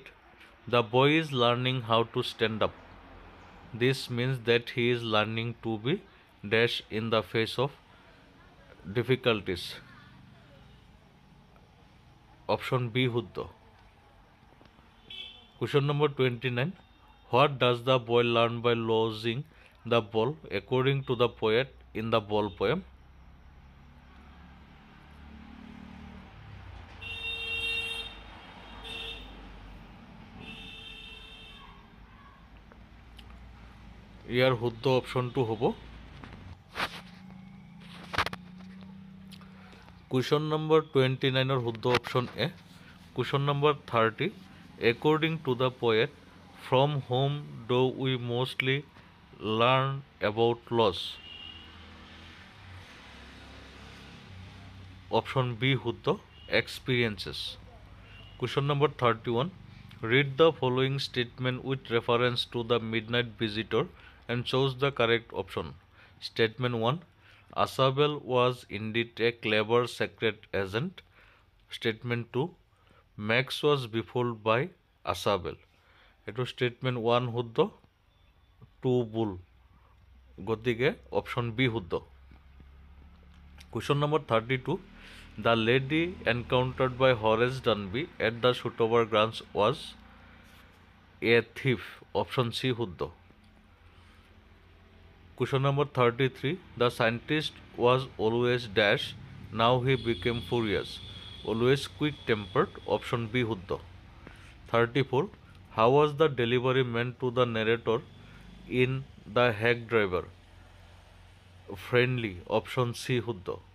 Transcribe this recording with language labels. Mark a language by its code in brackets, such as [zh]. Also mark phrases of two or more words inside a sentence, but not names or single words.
[en] The boy is learning how to stand up. This means that he is learning to be dash in the face of difficulties. Option B শুদ্ধ. Question number 29. What does the boy learn by losing the ball according to the poet in the ball poem? [as] ইয়াৰ শুদ্ধ অপশ্যনটো হ'ব [en] question number [as] 29 শুদ্ধ [en] option A question number [as] 30 [en] according to the poet from whom do we mostly learn about loss option B শুদ্ধ experiences question number 31 read the following statement with reference to the midnight visitor and choose the correct option statement 1 Asabel was indeed a clever secret agent statement 2 Max was befooled by Asabel এটো statement 1 [as] শুদ্ধ 2 ভুল গতিকে [en] option B শুদ্ধ question number 32 the lady encountered by Horace Dunby at the Shotover Grounds was a thief option C শুদ্ধ question number 33 the scientist was always dash now he became furious always quick tempered option B শুদ্ধ 34 how was the delivery meant to the narrator in the hack driver friendly option C শুদ্ধ